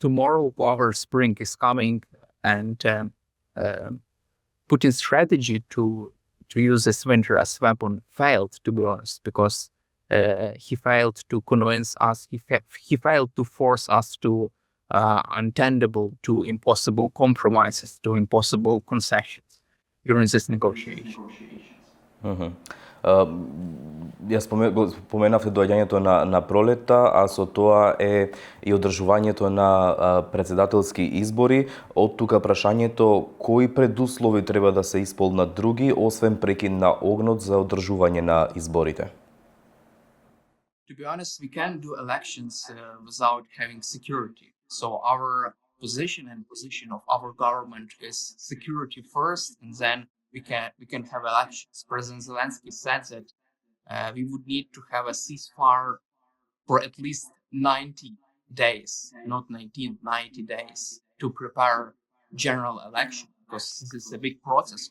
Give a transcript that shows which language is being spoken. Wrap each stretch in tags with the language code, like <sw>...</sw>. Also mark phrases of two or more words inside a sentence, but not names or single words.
<en>Tomorrow, our spring is coming, and Putin's strategy to use this winter as a weapon failed, to be honest, because he failed to convince us, he failed to force us to untenable, to impossible compromises, to impossible concessions during this negotiation.</en> <mk>Ја споменавте доаѓањето на пролета, а со тоа е и одржувањето на председателски избори. Од тука прашањето, кои предуслови треба да се исполнат други, освен прекин на огнот за одржување на изборите?</mk> <en>To be honest, we can't do elections without having security. So our position and position of our government is security first, and then we can have elections. President Zelensky said that we would need to have a ceasefire for at least 90 days, not 19, 90 days, to prepare general election, because this is a big process.</en>